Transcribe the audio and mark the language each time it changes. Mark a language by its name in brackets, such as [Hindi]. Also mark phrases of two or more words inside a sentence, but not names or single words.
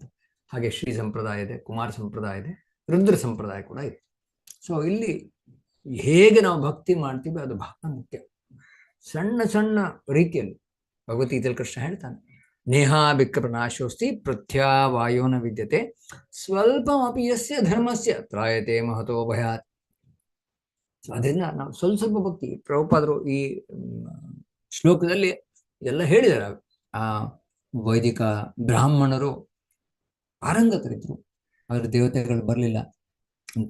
[Kannada] ಹಾಗೆ ಶ್ರೀ ಸಂಪ್ರದಾಯ ಇದೆ, ಕುಮಾರ ಸಂಪ್ರದಾಯ ಇದೆ, ರುದ್ರ ಸಂಪ್ರದಾಯ ಕೂಡ ಇದೆ. ಸೊ ಇಲ್ಲಿ ಹೇಗೆ ನಾವು ಭಕ್ತಿ ಮಾಡ್ತೀವಿ ಅದು ಬಹಳ ಮುಖ್ಯ. ಸಣ್ಣ ಸಣ್ಣ ರೀತಿಯಲ್ಲಿ ಭಗವದ್ಗೀತೆಯಲ್ಲಿ ಕೃಷ್ಣ ಹೇಳ್ತಾನೆ, [Sanskrit] ನೇಹಾ ಬಿಕ್ರನಾಶೋಸ್ತಿ ಪ್ರತ್ಯಾವಾಯೋನ ವಿದ್ಯತೆ ಸ್ವಲ್ಪಮಪಿ ಯಸ್ಯ ಧರ್ಮಸ್ಯ ತ್ರಾಯತೆ ಮಹತೋ ಭಯಾತ್. [Kannada] ಅದರಿಂದ ನಾವು ಸ್ವಲ್ಪ ಸ್ವಲ್ಪ ಭಕ್ತಿ, ಪ್ರಭುಪಾದರು ಈ ಶ್ಲೋಕದಲ್ಲಿ ಎಲ್ಲ ಹೇಳಿದ್ದಾರೆ. ಆ ವೈದಿಕ ಬ್ರಾಹ್ಮಣರು ಪಾರಂಗತರಿದ್ರು, ಅವ್ರ ದೇವತೆಗಳು ಬರಲಿಲ್ಲ ಅಂತ.